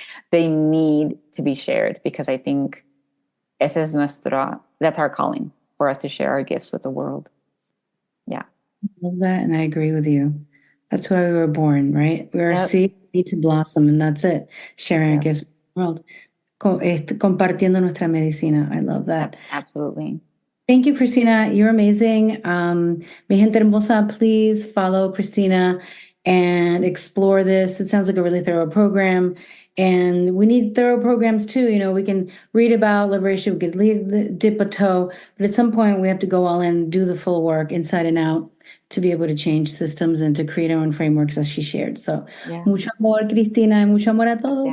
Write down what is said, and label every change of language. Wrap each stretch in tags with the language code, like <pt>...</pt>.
<en>They need to be shared, because I think that's our calling, for us to share our gifts with the world. Yeah. I love that, and I agree with you. That's why we were born, right? We are a Yep. seed need to blossom, and that's it. Sharing our gifts in the world.</en> <es>Compartiendo nuestra medicina.</es> <en>I love that. Absolutely. Thank you, Cristina. You're amazing.</en> <es>Mi gente hermosa,</es> <en>please follow Cristina and explore this. It sounds like a really thorough program. And we need thorough programs too. You know, we can read about liberation, we could dip a toe, but at some point we have to go all in, do the full work inside and out to be able to change systems and to create our own frameworks, as she shared.</en> <es>So, mucho amor, Cristina, y mucho amor a todos,</es>